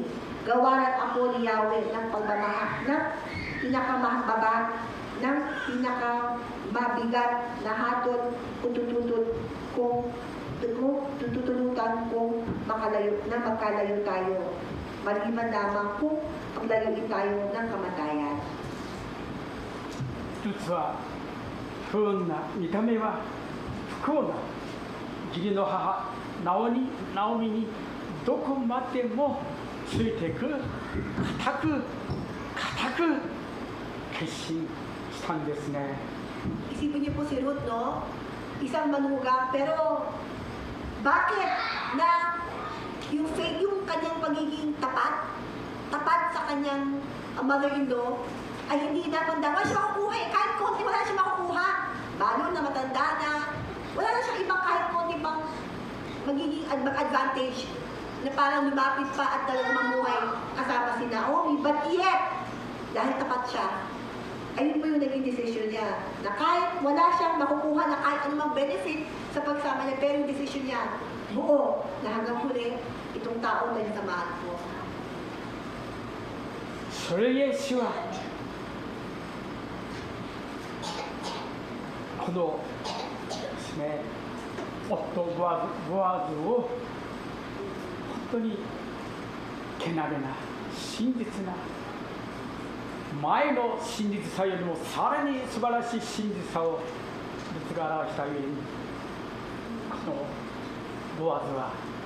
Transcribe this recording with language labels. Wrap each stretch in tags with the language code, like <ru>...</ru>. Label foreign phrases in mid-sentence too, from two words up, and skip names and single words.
<tl>Gawaran ako ni Yahweh ng pagmamahal, ng pinakamahaba, ng pinakamabigat na hatol kung tutulutan kung magkalayo tayo. Maliban lamang kung paglayuin tayo ng kamatayan.</tl> <ja>ルツは不運な見た目は不幸な義理の母ナオミにどこまでもついてく固く決心したんですね。</ja> <tl>Isipin niyo po si Ruth, no? Isang manugang, pero bakit na yung kanyang pagiging tapat sa kanyang mother-in-law, ay hindi na wala siya makukuha eh. Kahit konti wala siya makukuha. Lalo na matanda na, wala na siyang ibang kahit konti pang magiging advantage na parang lumapit pa at talagang mamuhay kasama si Naomi.</tl> <en>But yet,</en> <tl>dahil tapat siya, ayun po yung naging decision niya. Na kahit wala siyang makukuha na kahit anumang benefit sa pagsama niya, pero yung decision niya, buo, na hanggang huli, itong tao na samahan ko.</tl> <ja>それゆえ主はこのですね、夫ボアズを本当にけなげな真実な前の真実さよりもさらに素晴らしい真実さをルツが表したゆえに、このボアズは</ja>